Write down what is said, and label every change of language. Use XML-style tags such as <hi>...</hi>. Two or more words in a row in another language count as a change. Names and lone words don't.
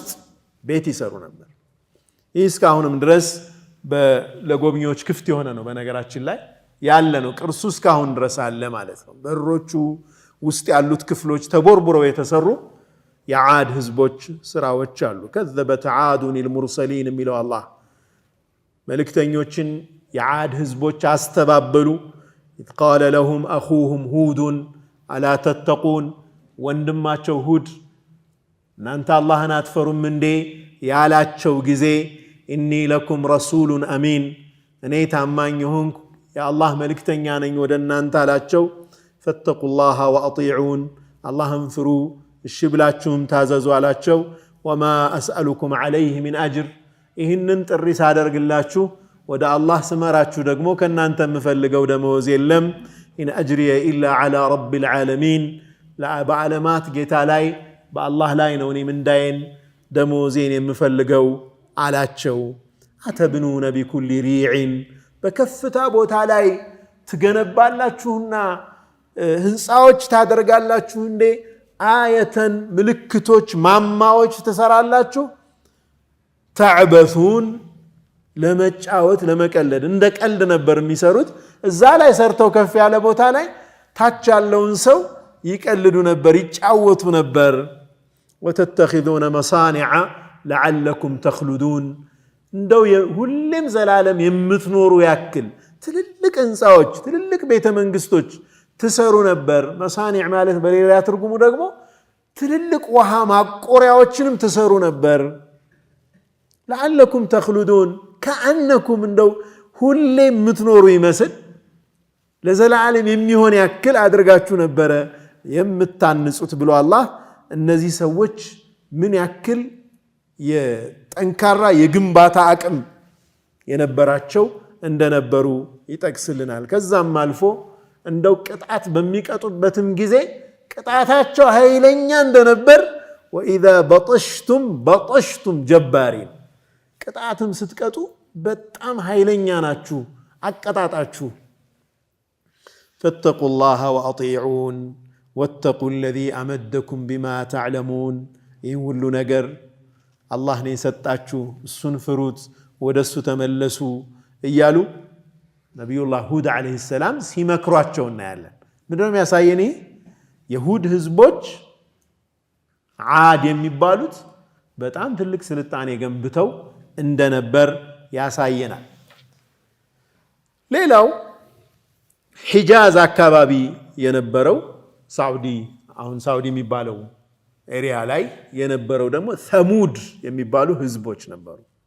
<am>ቤት ይሰሩ ነበር ይህ እስካሁንም ድረስ ለጎብኚዎች ክፍት የሆነ ነው በነገራችን ላይ ያለ ነው ቅርሱ እስካሁን ድረስ አለ ማለት ነው በሮቹ ውስጥ ያሉት ክፍሎች ተቦርቡረው የተሰሩ የዓድ ህዝቦች ስራዎች አሉ</am> <ar>كذبت عاد المرسلين</ar> <am>የሚለው አላህ መልእክተኞችን የዓድ ህዝቦች አስተባበሉ</am> <ar>إذ قال لهم أخوهم هود ألا تتقون</ar> <am>ወንድማቸው ሁድ እናንተ አላህን አትፈሩም እንዴ ያላቸው ጊዜ</am> <ar>إني لكم رسول أمين</ar> <am>እኔ ታማኝ ሆንኩ የአላህ መልእክተኛ ነኝ ወደ እናንተ አላቸው</am> <ar>فاتقوا الله وأطيعون</ar> <am>اللهم ፍሩ እሺ ብላችሁም ታዘዙ አላቸው</am> <ar>وما أسألكم عليه من أجر</ar> <am>ይህንን ጥሪ ሳደርግላችሁ ወደ አላህ ስመራችሁ ደግሞ ከናንተ የምፈልገው ደመወዝ የለም</am> <ar>إن أجري إلا على رب العالمين</ar> <am>በዓለማት ጌታ ላይ በአላህ ላይ ነው እኔ ምንዳዬን ደመወዜን የምፈልገው አላቸው</am> <ar>أتبنون بكل ريع</ar> <am>በከፍታ ቦታ ላይ ትገነባላችሁና ህንጻዎች ታደርጋላችሁ እንዴ አየተን ምልክቶች ማማዎች ተሰራላችሁ ተዕበሱን ለመጫወት ለመቀለድ እንደ ቀልድ ነበር የሚሰሩት እዛ ላይ ሰርተው ከፍ ያለ ቦታ ላይ ታች ያለውን ሰው ይቀልዱ ነበር ይጫወቱ ነበር</am> <ar>وتتخذون مصانع لعلكم تخلدون</ar> <am>እንደው ሁሌም ዘላለም የምትኖሩ ያክል ትልልቅ ህንጻዎች ትልልቅ ቤተ መንግስቶች ትሰሩ ነበር መሳኒዕ ማለት በሌላ ትርጉሙ ደግሞ ትልልቅ ውሃ ማቆሪያዎችንም ትሰሩ ነበር</am> <ar>لعلكم تخلدون كأنكم</ar> <am>እንደው ሁሌም የምትኖሩ ይመስል ለዘላለም የሚሆን ያክል አድርጋችሁ ነበር የምታንጹት ብሎ አላህ እነዚህ ሰዎች ምን ያክል የጠንካራ የግንባታ አቅም የነበራቸው እንደነበሩ ይጠቅስልናል ከዛም አልፎ እንደው ቅጣት በሚቀጡበትም ጊዜ ቅጣታቸው ኃይለኛ እንደነበር</am> <ar>وإذا بطشتم جبارين</ar> <am>ቅጣትም ስትቀጡ በጣም ኃይለኛ ናችሁ አቀጣጣችሁ</am> <ar>فاتقوا الله وأطيعون واتقوا الذي أمدكم بما تعلمون</ar> <am>ይህን ሁሉ ነገር አላህ ነው የሰጣችሁ እሱን ፍሩት ወደሱ ተመለሱ እያሉ ነብዩላህ ሁድ</am> <ar>عليه السلام</ar> <am>ሲመክሯቸው እናያለን። ምንድነው የሚያሳየን? የሁድ ህዝቦች ዓድ የሚባሉት በጣም ትልቅ ስልጣኔ ገንብተው እንደነበር ያሳየናል። ሌላው ሒጃዝ አካባቢ የነበረው ሳዑዲ አሁን ሳዑዲ የሚባለው ኤሪያ ላይ የነበረው ደግሞ ሰሙድ የሚባሉ ህዝቦች ነበሩ።</am>